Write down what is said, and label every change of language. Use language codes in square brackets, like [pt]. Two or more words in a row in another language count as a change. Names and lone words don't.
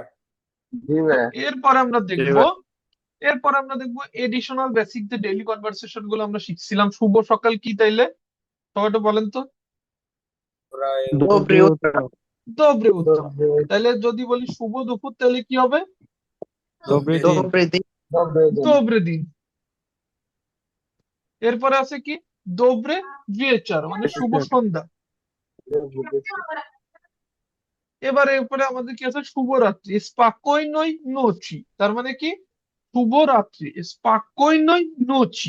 [bn] জি তো ভাই। এরপর আমরা জি দেখবো, ভাই। এরপর আমরা দেখবো এডিশনাল বেসিক যে ডেইলি কনভারসেশন গুলো আমরা শিখছিলাম। শুভ সকাল কি তাইলে সবাই একটু বলেন তো। প্রায় [ru] Доброе утро. [bn] দোবরে উত্তম। [ru] Доброе утро. [bn] তাহলে যদি বলি শুভ দুপুর তাহলে কি হবে, [ru] Добрый день. Добрый день. Добрый день. [bn] দোবরে দিন। এরপরে আছে কি, [ru] Добрый вечер [bn] মানে শুভ [ru] Вечер. [bn] সন্ধ্যা। [ru] Добрый вечер. [bn] এবারে এরপরে আমাদের কি আছে, শুভরাত্রি, [ru] Спокойной ночи, [bn] তার মানে কি শুভরাত্রি, [ru] Спокойной ночи,